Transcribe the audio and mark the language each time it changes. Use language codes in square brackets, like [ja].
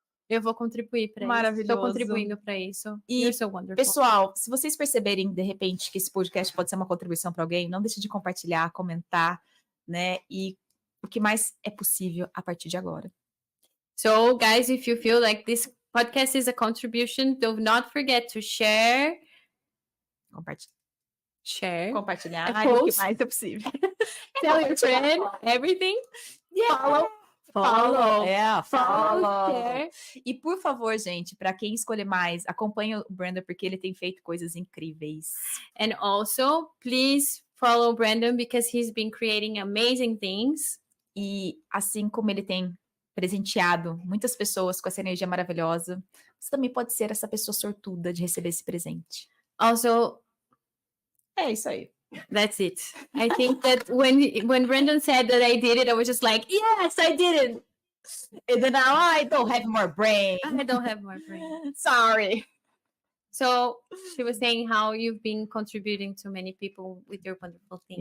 [pt] Eu vou contribuir para isso. Maravilhoso. Estou contribuindo para isso. E, [en] You're so wonderful. [pt] pessoal, se vocês perceberem, de repente, que esse podcast pode ser uma contribuição para alguém, não deixe de compartilhar, comentar, né? E o que mais é possível a partir de agora. [en] So, guys, if you feel like this podcast is a contribution, do not forget to share. [pt] Compartilhar o que mais é possível. [en] Tell your friend everything. Yeah. Follow. Share. [pt] E por favor, gente, para quem escolher mais, acompanhe o Brendon porque ele tem feito coisas incríveis. [en] And also, please follow Brendon because he's been creating amazing things. [pt] E assim como ele tem presenteado muitas pessoas com essa energia maravilhosa, você também pode ser essa pessoa sortuda de receber esse presente. [en] Also, [pt] é isso aí. [en] That's it. I think that when Brendon said that I did it, I was just like, yes, I did it. And then now I don't have more brain. I don't have more brain. Sorry. So she was saying how you've been contributing to many people with your wonderful things.